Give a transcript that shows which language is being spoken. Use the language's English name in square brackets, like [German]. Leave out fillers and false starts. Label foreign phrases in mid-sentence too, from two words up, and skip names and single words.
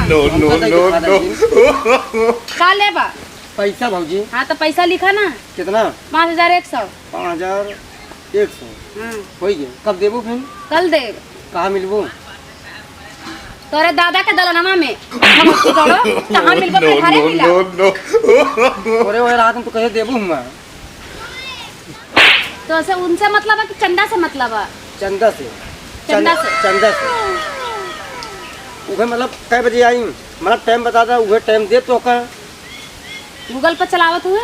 [English] No, no, no, no. [Bhojpuri] का लेबा पैसा भौजी हाँ तो पैसा लिखा ना कितना 5100 5100 हाँ हो गया कब देबू फिर कल देब कहाँ मिलबू तोरे दादा के दलनमा में हम उसकी करो कहाँ मिलबो No, अपने घरे no, मिला [English] no, no. [Bhojpuri] ओरे ओए रात में तो कहे देबू हुआ तो ऐसे उनसे मतलब है कि चंदा से मतलब है चंदा से चंदा से। चंदा से उहे मतलब कै बजे आई मतलब टाइम बता दा उहे टाइम दे तो का गूगल पर चलावत हुए